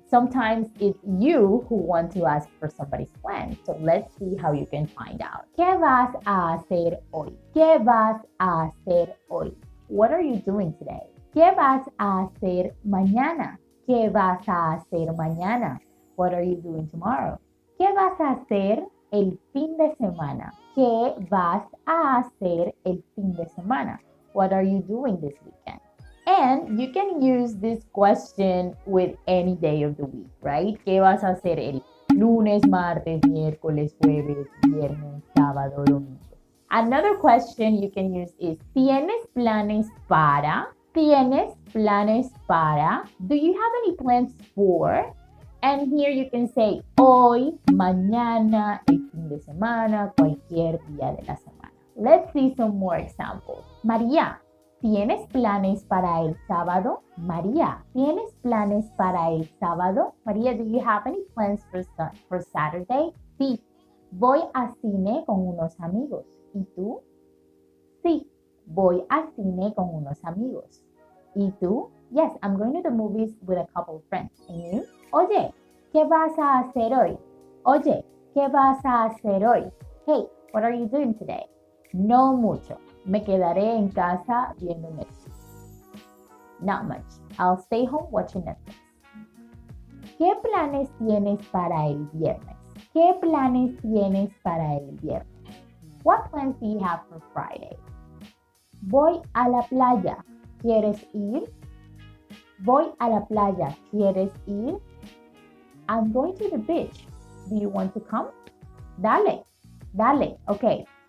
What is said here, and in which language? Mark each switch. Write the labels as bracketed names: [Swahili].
[English] Sometimes it's you who want to ask for somebody's plan. So let's see how you can find out. [Spanish] ¿Qué vas a hacer hoy? ¿Qué vas a hacer hoy? [English] What are you doing today? [Spanish] ¿Qué vas a hacer mañana? ¿Qué vas a hacer mañana? [English] What are you doing tomorrow? [Spanish] ¿Qué vas a hacer el fin de semana? ¿Qué vas a hacer el fin de semana? [English] What are you doing this weekend? And you can use this question with any day of the week, right? [Spanish] ¿Qué vas a hacer el lunes, martes, miércoles, jueves, viernes, sábado, domingo? [English] Another question you can use is [Spanish] ¿tienes planes para? ¿Tienes planes para? [English] Do you have any plans for? And here you can say [Spanish] hoy, mañana, el fin de semana, cualquier día de la semana. [English] Let's see some more examples. [Spanish] María, ¿tienes planes para el sábado? María, ¿tienes planes para el sábado? [English] María, do you have any plans for Saturday? [Spanish] Sí, voy a cine con unos amigos. ¿Y tú? Sí, voy al cine con unos amigos. ¿Y tú? [English] Yes, I'm going to the movies with a couple of friends. And you? [Spanish] Oye, ¿qué vas a hacer hoy? Oye, ¿qué vas a hacer hoy? [English] Hey, what are you doing today? [Spanish] No mucho. Me quedaré en casa viendo Netflix. [English] Not much. I'll stay home watching Netflix. [Spanish] ¿Qué planes tienes para el viernes? ¿Qué planes tienes para el viernes? [English] What plans do you have for Friday? [Spanish] Voy a la playa. ¿Quieres ir? Voy a la playa. ¿Quieres ir? [English] I'm going to the beach. Do you want to come? [Spanish] Dale. Dale. [English] Okay.